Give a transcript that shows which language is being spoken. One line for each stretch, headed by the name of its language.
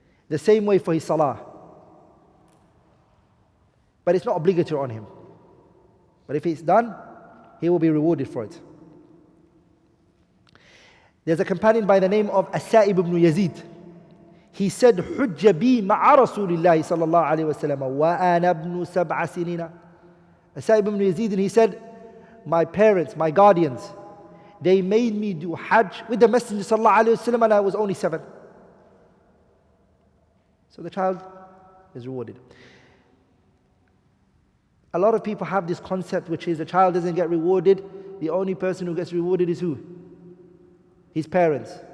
English: The same way for his Salah. But it's not obligatory on him. But if it's done, he will be rewarded for it. There's a companion by the name of As-Sa'ib ibn Yazid. He said,
Arabic: حُجَّ بِي مَعَ رَسُولِ اللَّهِ صَلَّى اللَّهُ عَلَيْهِ وَسَلَّمَ وَأَنَا ابْنُ سَبْعَ سِنِينَ.
English: As-Sa'ib ibn Yazid, and he said, my parents, my guardians, they made me do Hajj with the Messenger sallallahu alaihi wasallam, and I was only 7. So the child is rewarded. A lot of people have this concept which is the child doesn't get rewarded. The only person who gets rewarded is who? His parents.